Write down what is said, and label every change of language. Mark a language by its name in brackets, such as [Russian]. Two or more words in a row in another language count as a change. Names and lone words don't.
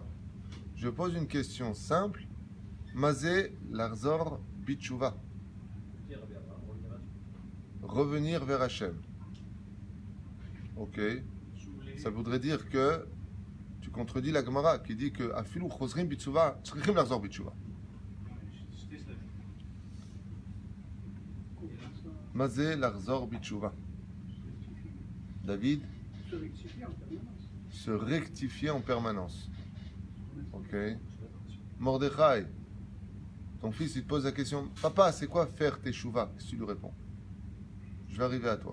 [French] Je pose une question simple. [Hebrew] מה זה לחזור בתשובה. [French] Revenir vers Hachem. Ok. Ça voudrait dire que tu contredis la Gemara qui dit que [Hebrew] אפילו חוזרים בתשובה, צריכים לחזור בתשובה. מה זה לחזור בתשובה. [French] David. Se rectifier en permanence. Ok. Mordechai. Ton fils, il te pose la question, papa, c'est quoi faire Teshuvah? Qu'est-ce que tu lui réponds? Je vais arriver à toi.